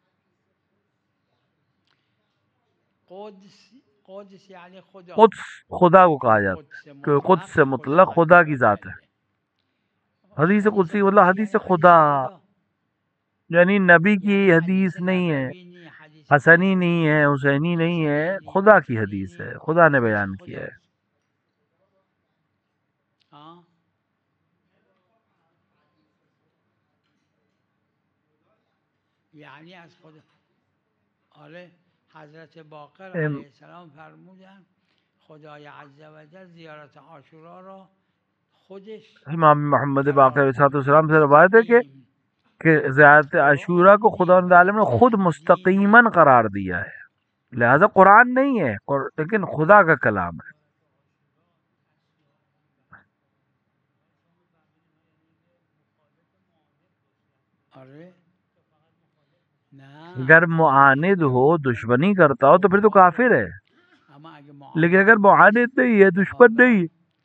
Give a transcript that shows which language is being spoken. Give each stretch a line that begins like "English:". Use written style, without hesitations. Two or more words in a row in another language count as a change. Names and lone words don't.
Urdu: قدس خدا کو کہا جاتا ہے کہ قدس سے مطلق خدا کی ذات ہے. حدیث قدسی مطلب حدیث خدا, یعنی نبی کی حدیث نہیں ہے, حسنی نہیں ہے, حسینی نہیں ہے, خدا کی حدیث ہے, خدا نے بیان کیا ہے.
Persian: یعنی از خدا. آره حضرت باقر
Arabic: علیه السلام
Persian: فرمودن خدای
Arabic: عز و جل
Persian: زیارت عاشورا را خودش
Urdu: امام محمد باقر
Arabic: علیہ السلام
Urdu: سے روایت ہے کہ زیارت عاشورہ کو خدا عالم نے خود مستقیماً قرار دیا ہے. لہذا قرآن نہیں ہے لیکن خدا کا کلام ہے. اگر معاند ہو, دشمنی کرتا ہو تو پھر تو کافر ہے, لیکن اگر معاند نہیں ہے, دشمن نہیں ہے.